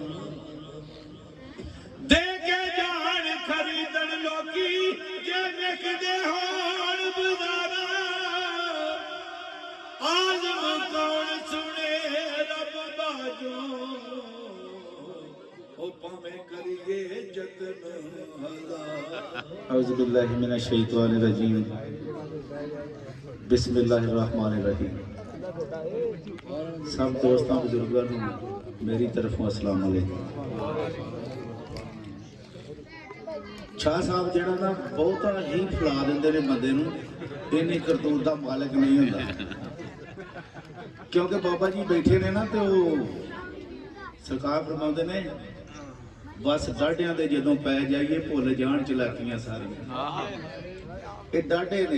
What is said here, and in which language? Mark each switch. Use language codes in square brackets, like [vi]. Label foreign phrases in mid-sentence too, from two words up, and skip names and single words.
[pa] دے کے جان خریدن لوکی جے وکدے ہون بازارا آجم کون سنے رب باجو او پاوے کریے جتن [ar] أعوذ بالله من الشيطان الرجيم بسم الله الرحمن الرحيم. [ur] سب دوستوں بزرگوں کو میری طرفوں [ar] السلام عليكم. [pa] شاہ صاحب جڑا نہ بہتا ہی پھلا دیندے نے بندے نوں، انی کرتوت دا مالک نہیں ہندا کیونکہ بابا جی بیٹھے نے نہ تو سرکار فرماتے نے بس ڈاڈھیاں دے جدوں پے جائیے بھل جان چلاکیاں ساریاں یہ ڈاڈھے نے.